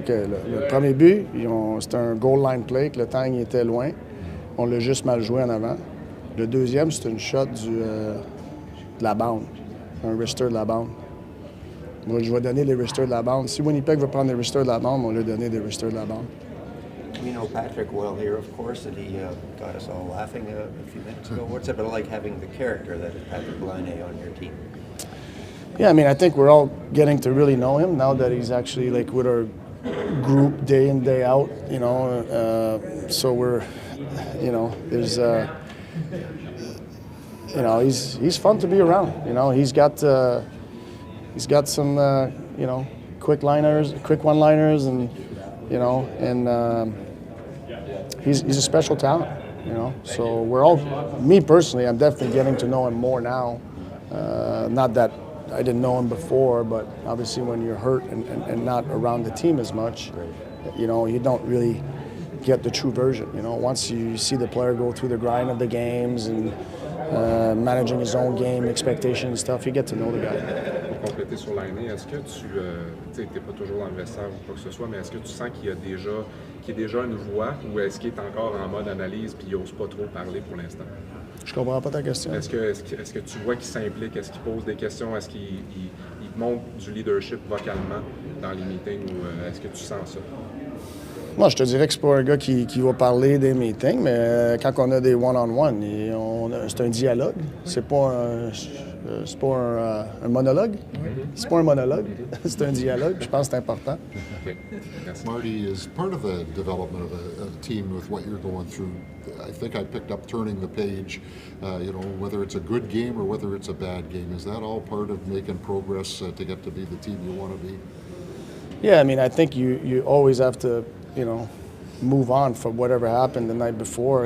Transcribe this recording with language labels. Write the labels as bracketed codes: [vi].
[en] OK. [fr] Le premier but, c'était un [en] goal line play, [fr] que le temps il était loin. On l'a juste mal joué en avant. Le deuxième, c'était une shot de la bande. Un wrister de la bande. Moi, je vais donner les wristers de la bande. Si Winnipeg veut prendre les wristers de la bande, on va lui donner des wristers de la bande. [en] We know Patrik well here, of course, and he got us all laughing a few minutes ago. What's it like having the character that is Patrik Laine on your team? Yeah, I mean, I think we're all getting to really know him now that he's actually like with our group day in, day out, you know. So we're, you know, there's, you know, he's fun to be around. You know, he's got some, you know, quick one-liners, and you know, and he's a special talent. You know, so we're all, me personally, I'm definitely getting to know him more now. Not that I didn't know him before, but obviously when you're hurt and not around the team as much, you know, you don't really get the true version. You know, once you see the player go through the grind of the games and managing his own game, expectations and stuff, you get to know the guy. [fr] Pour compléter sur Laine, est-ce que tu n'es pas toujours dans le vestiaire ou quoi que ce soit, mais est-ce que tu sens qu'il est déjà une voix, ou est-ce qu'il est encore en mode analyse puis il n'ose pas trop parler pour l'instant? Je comprends pas ta question. Est-ce que tu vois qu'il s'implique? Est-ce qu'il pose des questions? Est-ce qu'il montre du leadership vocalement dans les meetings, ou est-ce que tu sens ça? Moi, je te dirais que c'est pas un gars qui va parler des meetings, mais quand on a des one-on-one, c'est un dialogue. C'est pas c'est pas un monologue. C'est pas un monologue, c'est un dialogue. Je pense que c'est important. [en] Marty, is part of the development of a team with what you're going through, I think I picked up turning the page, whether it's a good game or whether it's a bad game. Is that all part of making progress to get to be the team you want to be? Yeah, I mean, I think you always have to, move on from whatever happened the night before.